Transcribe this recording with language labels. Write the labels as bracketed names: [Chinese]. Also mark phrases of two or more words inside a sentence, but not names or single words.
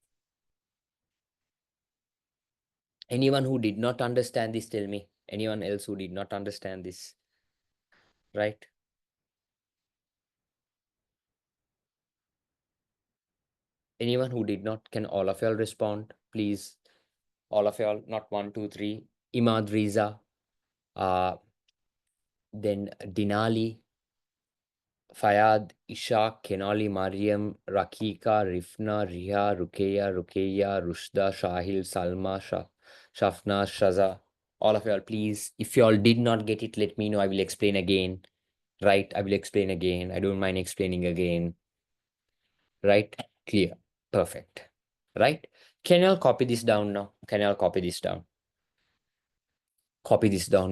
[English] Anyone who did not understand this, tell me. Anyone else who did not understand this, right? Anyone who did not, can all of y'all respond, please? All of y'all, not one, two, three. Imad Riza, then Dinali, Fayad, Isha, Kenali, Mariam, Rakika, Rifna, Riha, Rukeya, Rushda, Shahil, Salma, Shafna, Shaza. All of y'all, please, if y'all did not get it, let me know. I will explain again. Right? I will explain again. I don't mind explaining again. Right? Clear. Perfect. Right? Can y'all copy this down now? Can y'all copy this down? Copy this down.